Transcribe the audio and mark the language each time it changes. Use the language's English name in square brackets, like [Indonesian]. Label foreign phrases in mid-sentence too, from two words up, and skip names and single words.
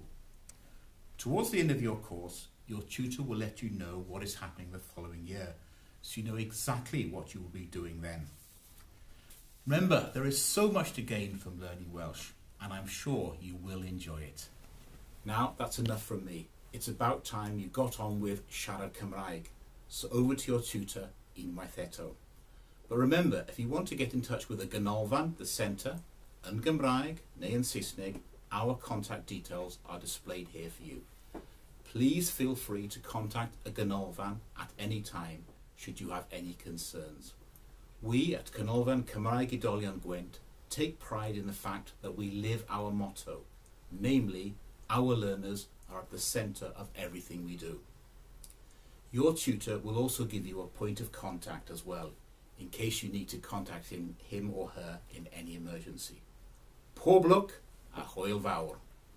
[English] Towards the end of your course, your tutor will let you know what is happening the following year, so you know exactly what you will be doing then. Remember, there is so much to gain from learning Welsh, and I'm sure you will enjoy it. Now, that's enough from me. It's about time you got on with [Welsh] siarad Cymraeg, [English] so over to your tutor, [Welsh] unwaith eto. [English] But remember, if you want to get in touch with the Ganolfan, the centre, [Welsh] yn Gymraeg neu yn Saesneg, [English] our contact details are displayed here for you. Please feel free to contact a Ganolfan at any time should you have any concerns. We at Ganolfan Cymraeg Oedolion Gwent take pride in the fact that we live our motto, namely, our learners are at the centre of everything we do. Your tutor will also give you a point of contact as well, in case you need to contact him or her in any emergency. [Welsh] Pob lwc a hwyl fawr.